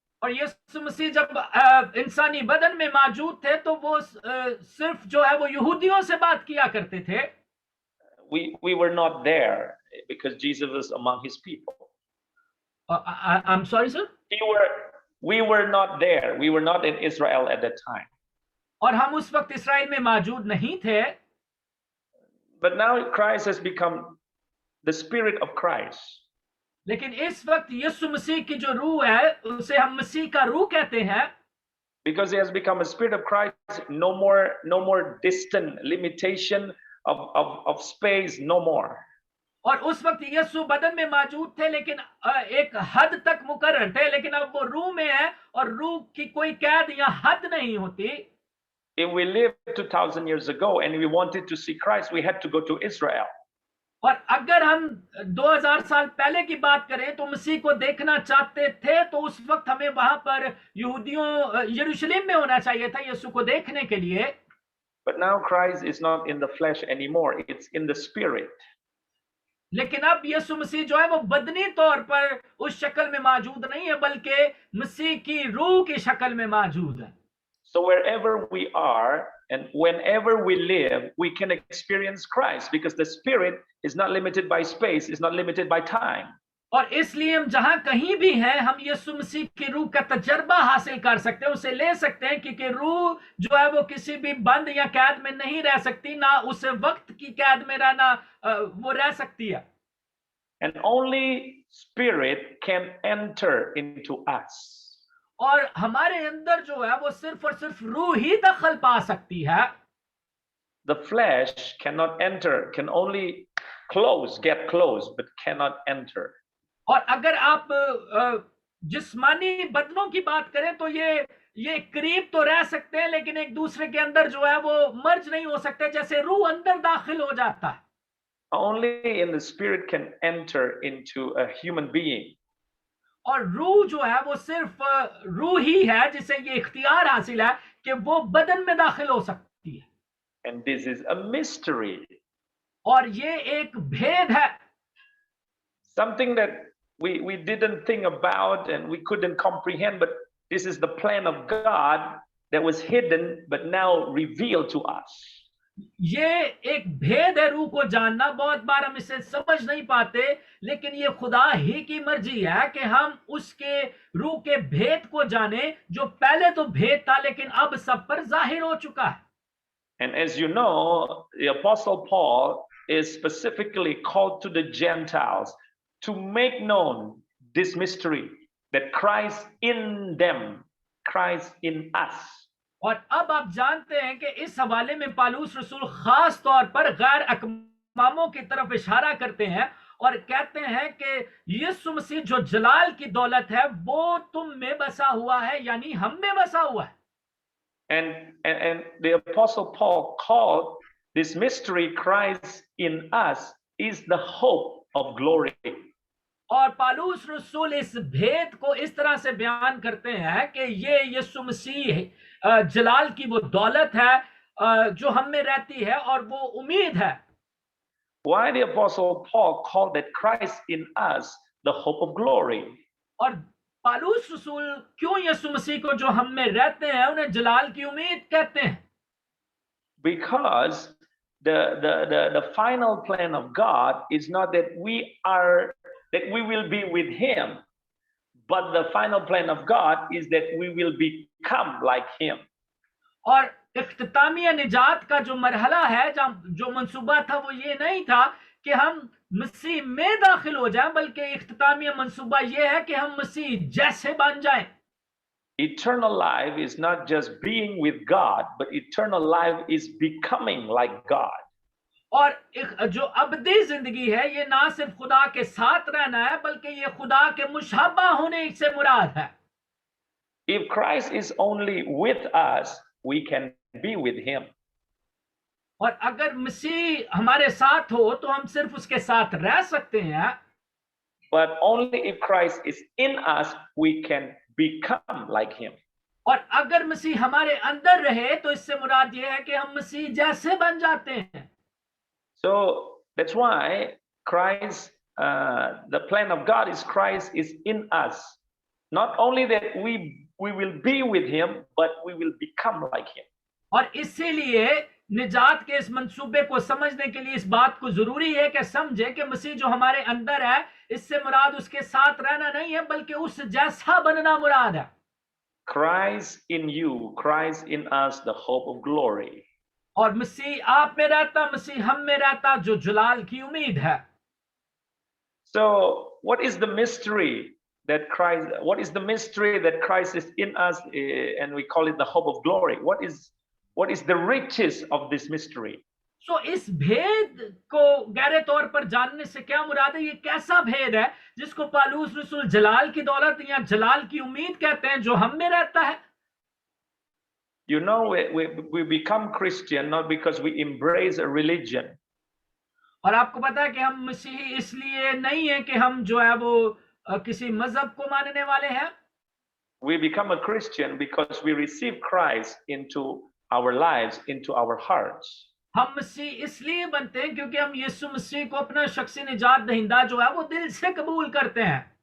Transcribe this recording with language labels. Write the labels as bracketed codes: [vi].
[hi] और यीशु मसीह जब इंसानी बदन में मौजूद थे तो वो सिर्फ जो है वो यहूदियों से बात किया करते थे. [en] We were not there because Jesus was among his people. I'm sorry, sir? We were not there. We were not in Israel at that time. [hi] और हम उस वक्त इस्राएल में मौजूद नहीं थे. [en] But now Christ has become the Spirit of Christ. [hi] लेकिन इस वक्त यीशु मसीह की जो रूह है उसे हम मसीह का रूह कहते हैं. [en] Because he has become a Spirit of Christ, no more distant limitation of space, no more. [hi] और उस वक्त यीशु बदन में मौजूद थे लेकिन एक हद तक मुकर्रर थे, लेकिन अब वो रूह में है और रूह की कोई कैद या हद नहीं होती. [en] If we lived 2000 years ago and we wanted to see Christ, we had to go to Israel. [hi] और अगर हम 2000 साल पहले की बात करें तो मसीह को देखना चाहते थे तो उस वक्त हमें वहां पर यहूदियों यरूशलेम में होना चाहिए था यीशु को देखने के लिए. [en] But now Christ is not in the flesh anymore, it's in the spirit. [hi] लेकिन अब यीशु मसीह जो है वो बदनी तौर पर उस शक्ल में मौजूद नहीं है बल्कि मसीह की रूह की शक्ल में मौजूद है. [en] So wherever we are and whenever we live, we can experience Christ because the Spirit is not limited by space, is not limited by time. [hi] और इसलिए हम जहां कहीं भी हैं हम यीशु मसीह की रूह का तजर्बा हासिल कर सकते हैं, उसे ले सकते हैं, क्योंकि रूह जो है वो किसी भी बंद या कैद में नहीं रह सकती, ना उसे वक्त की कैद में रहना वो रह सकती है. [en] And only Spirit can enter into us. [hi] और हमारे अंदर जो है वो सिर्फ और सिर्फ रूह ही दखल पा सकती है. [en] The flesh cannot enter, can only get close, but cannot enter. [hi] और अगर आप जिस्मानी बदनों की बात करें तो ये करीब तो रह सकते हैं लेकिन एक दूसरे के अंदर जो है वो मर्ज नहीं हो सकते, जैसे रूह अंदर दाखिल हो जाता है. [en] Only in the Spirit can enter into a human being. [hi] और रूह जो है वो सिर्फ रूह ही है जिसे ये इख्तियार हासिल है कि वो बदन में दाखिल हो सकती है. [en] And this is a mystery. [hi] और ये एक भेद है. [en] Something that we didn't think about and we couldn't comprehend, but this is the plan of God that was hidden but now revealed to us. [hi] ये एक भेद है रूह को जानना। बहुत बार हम इसे समझ नहीं पाते, लेकिन ये खुदा ही की मर्जी है कि हम उसके रूह के भेद को जाने, जो पहले तो भेद था लेकिन अब सब पर जाहिर हो चुका है। [en] And as you know, the Apostle Paul is specifically called to the Gentiles to make known this mystery that Christ in them, Christ in us. [hi] और अब आप जानते हैं कि इस हवाले में पालूस रसूल खास तौर पर गैर अकवामों की तरफ इशारा करते हैं और कहते हैं कि यीशु मसीह जो जलाल की दौलत है वो तुम में बसा हुआ है, यानी हम में बसा हुआ है। [en] And the Apostle Paul called this mystery Christ in us is the hope of glory. [hi] और पालूस रसूल इस भेद को इस तरह से बयान करते हैं कि ये यीशु मसीह जलाल की वो दौलत है जो हम में रहती है और वो उम्मीद है। [en] Why the Apostle Paul called that Christ in us the hope of glory? [hi] और पालूस रसूल क्यों यीशु मसीह को जो हम में रहते हैं उन्हें जलाल की उम्मीद कहते हैं? [en] Because the final plan of God is not that we will be with him, but the final plan of God is that we will become like him. [hi] और इख्तितामिया निजात का जो मरहला है, जो मंसूबा था, वो ये नहीं था कि हम मसीह में दाखिल हो जाएं, बल्कि इख्तितामिया मंसूबा ये है कि हम मसीह जैसे बन जाएं। [en] Eternal life is not just being with God, but eternal life is becoming like God. [hi] और जो अबदी जिंदगी है ये ना सिर्फ खुदा के साथ रहना है, बल्कि ये खुदा के मुशाबा होने से मुराद है। [en] If Christ is only with us, we can be with him. [hi] और अगर मसीह हमारे साथ हो तो हम सिर्फ उसके साथ रह सकते हैं। [en] But only if Christ is in us, we can become like him. [hi] और अगर मसीह हमारे अंदर रहे तो इससे मुराद ये है कि हम मसीह जैसे बन जाते हैं। [en] So that's why Christ, the plan of God is Christ is in us. Not only that we will be with him, but we will become like him. [hi] और इसीलिए निजात के इस मंसूबे को समझने के लिए इस बात को जरूरी है कि समझे कि मसीह जो हमारे अंदर है, इससे मुराद उसके साथ रहना नहीं है, बल्कि उस जैसा बनना मुराद है। [en] Christ in you, Christ in us, the hope of glory. [hi] और मसीह आप में रहता, मसीह हम में रहता, जो जलाल की उम्मीद है। [en] So what is the mystery that Christ is in us, and we call it the hope of glory? What is the riches of this mystery? [hi] So इस भेद को गहरे तौर पर जानने से क्या मुराद है? ये कैसा भेद है जिसको पालूस रसूल जलाल की दौलत या जलाल की उम्मीद कहते हैं, जो हम में रहता है? [en] You know, we become Christian not because we embrace a religion. [hi] और आपको पता है कि हम मसीही इसलिए नहीं है कि हम जो है वो किसी मजहब को मानने वाले हैं। [en] We become a Christian because we receive Christ into our lives, into our hearts. [hi] हम मसीह इसलिए बनते हैं क्योंकि हम यीशु मसीह को अपना शख्सी निजात दहिंदा जो है वो दिल से कबूल करते हैं।